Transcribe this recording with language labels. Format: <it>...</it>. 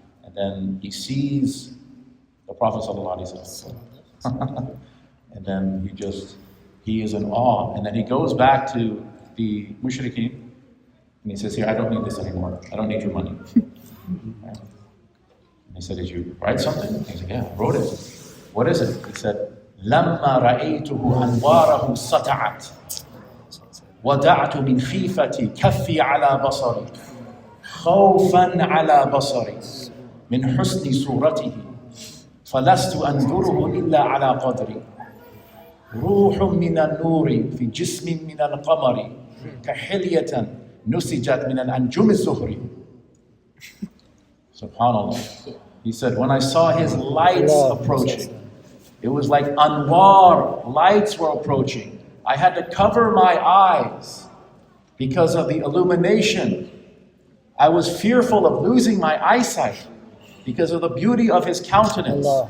<en>And then he sees the Prophet ﷺ. And then he is in awe. And then he goes back to the mushrikeen, and he says, here, I don't need this anymore. I don't need your money. Right? And he said, did you write something? He said, yeah, I wrote it. What is it? He said,</en> <ar>لَمَّا رَأَيْتُهُ أَنْوَارَهُ سَطَعَتْ وَدَعْتُ مِنْ خِيفَتِي كَفِّي عَلَى بَصَرِي خَوْفًا عَلَى بَصَرِي مِنْ حُسْنِ صُورَتِهِ فَلَسْتُ أَنْظُرُهُ إِلَّا عَلَى قَدْرِي روح من النور في جسم من القمر كحلية نسجت من الأنجم الزهري.</ar> <en>SubhanAllah. He said, when I saw his lights approaching, it was like anwar, lights were approaching. I had to cover my eyes because of the illumination. I was fearful of losing my eyesight because of the beauty of his countenance.</en>